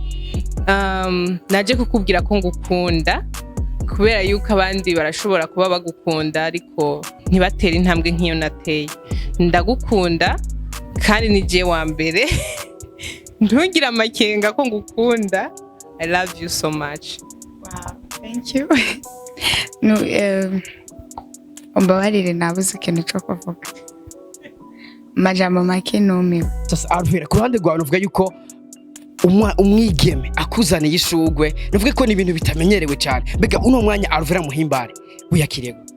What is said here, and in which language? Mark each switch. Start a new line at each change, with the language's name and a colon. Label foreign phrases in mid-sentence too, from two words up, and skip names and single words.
Rundi: Naje kukubwira ko ngukunda kubera yuko abandi barashobora kuba bagukunda ariko ntibatera intambwe nk'iyo nateye. Ndagukunda kandi nije wa mbere. Ntugira amakenga ko ngukunda.
English: I love you so much. Wow, thank you.
Rundi: No, umbabarire nabuze ikintu cyo kuvuga. Majambo make numiwe. Sasa Alvera ku ruhande rwawe uvuga yuko umwigeme akuzaniye ishugwe nuvuga ko ni ibintu bitamenyerewe cyane. Mbega uno mwanya Alvera Muhimbare uyakiriye?